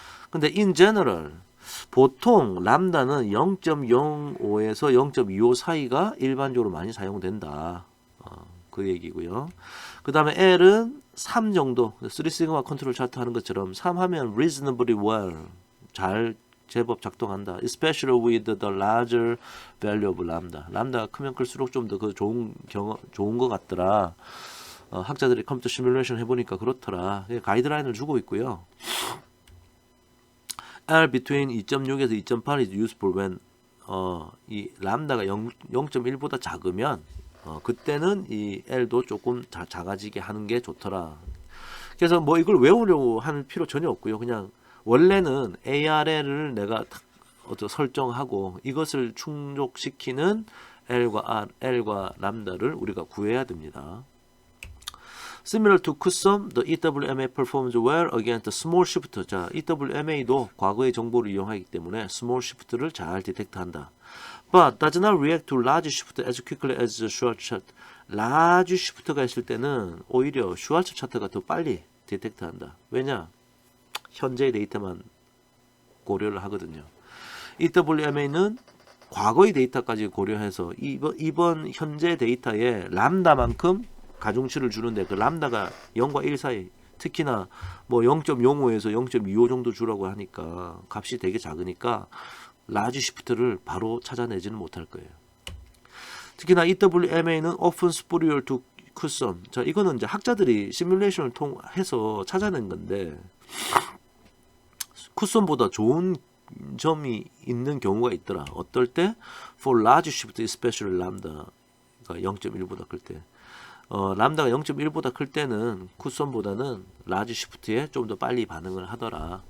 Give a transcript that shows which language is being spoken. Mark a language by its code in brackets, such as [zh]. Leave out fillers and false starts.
[ko] 근데 [en] in general [ko] 보통 람다는 0.05에서 0.25 사이가 일반적으로 많이 사용된다. 그 얘기고요. 그 다음에 L은 3 정도, 3시그마 컨트롤 차트 하는 것처럼 3 하면 [en] reasonably well, [ko] 잘 제법 작동한다. [en] especially with the larger value of lambda. [ko] 람다가 크면 클수록 좀 더 그 좋은 것 같더라. 학자들이 컴퓨터 시뮬레이션 해보니까 그렇더라. 가이드라인을 주고 있고요. [en] R between [ko] 2.6에서 2.8 [en] is useful when [ko] 이 람다가 0.1보다 작으면 그때는 이 L도 조금 작아지게 하는 게 좋더라. 그래서 뭐 이걸 외우려고 할 필요 전혀 없고요. 그냥 원래는 ARL을 내가 설정하고 이것을 충족시키는 L과 람다를 우리가 구해야 됩니다. [en] Similar to CUSUM, the EWMA performs well against the small shift. [ko] 자, EWMA도 과거의 정보를 이용하기 때문에 [en] small shift [ko] 를 잘 디텍트한다. [en] But does not react to large shift as quickly as the Schwarz chart. [ko] large shift가 있을 때는 오히려 슈왈츠 차트가 더 빨리 디텍트한다. 왜냐? 현재의 데이터만 고려를 하거든요. EWMA는 과거의 데이터까지 고려해서 이번 현재 데이터에 람다만큼 가중치를 주는데 그 람다가 0과 1 사이 특히나 뭐 0.05에서 0.25 정도 주라고 하니까 값이 되게 작으니까 라지 시프트를 바로 찾아내지는 못할 거예요. 특히나 [en] EWMA는 often superior to CUSUM. [ko] 자, 이거는 이제 학자들이 시뮬레이션을 통해서 찾아낸 건데 CUSUM보다 좋은 점이 있는 경우가 있더라. 어떨 때? [en] For large shift, especially [ko] 람다가 0.1보다 클 때. 람다가 0.1보다 클 때는 쿠션보다는 라지 시프트에 좀 더 빨리 반응을 하더라.